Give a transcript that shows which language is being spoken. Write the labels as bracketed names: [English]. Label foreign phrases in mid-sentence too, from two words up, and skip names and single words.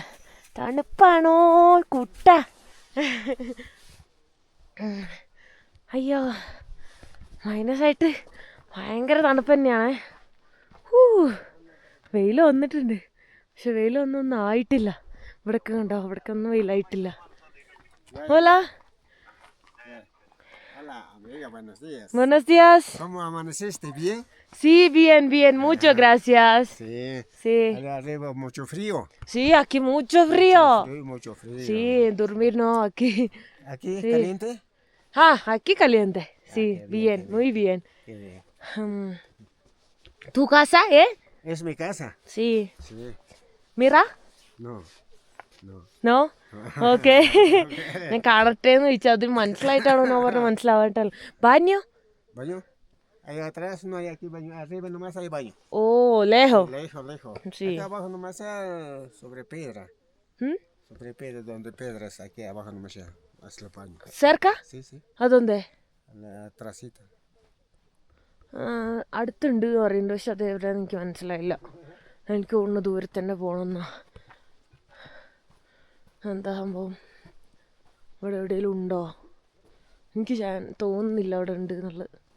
[Malayalam] തണുപ്പാണോ കുട്ട? അയ്യോ, മൈനസായിട്ട് ഭയങ്കര തണുപ്പ് തന്നെയാണ്. വെയിൽ വന്നിട്ടുണ്ട്, പക്ഷെ വെയിൽ ഒന്നും ആയിട്ടില്ല. ഇവിടെയൊക്കെ കണ്ടോ, ഇവിടെയൊക്കെ ഒന്നും വെയിലായിട്ടില്ല. [Spanish] Hola. Hola, amiga, buenos días. Buenos días. ¿Cómo amaneciste? ¿Bien? Sí, bien, muchas gracias. Sí. Allá arriba mucho frío. Sí, aquí mucho frío. Mucho frío. Sí, dormir no, aquí. ¿Aquí Sí. caliente? Aquí caliente. Sí, qué bien, bien, qué bien. muy bien. Qué bien. ¿Tu casa, ¿Es mi casa? Sí. Sí. Mira? No. No. No? [Malayalam] ഓക്കെ. ഞാൻ കാണട്ടെ എന്ന് ചോദിച്ചാൽ അതിന് മനസ്സിലായിട്ടാണോ ഞാൻ പറഞ്ഞത്? മനസ്സിലാവായിട്ടല്ലോ. ബാഞ്ഞോ? [Spanish] ¿Baño? Ahí atrás no hay aquí baño. Arriba nomás hay baño. ഓ, lejos. Lejos. Sí. Acá abajo nomás sobre piedra. Sobre piedra, donde piedras, aquí abajo nomás ya. Haz el baño. ¿Cerca? Sí. [Malayalam] അതെന്തേ? [Spanish] Atrásito. [Malayalam] അടുത്തുണ്ട് എന്ന് പറയുന്നുണ്ട്, പക്ഷെ അത് എവിടെയാണെന്ന് എനിക്ക് മനസ്സിലായില്ല. എനിക്ക് തോന്നുന്നു ദൂരെ തന്നെ പോകണമെന്നാ. എന്താ സംഭവം? ഇവിടെ എവിടെയെങ്കിലും ഉണ്ടോ? എനിക്ക് തോന്നുന്നില്ല അവിടെ ഉണ്ട് എന്നുള്ളത്.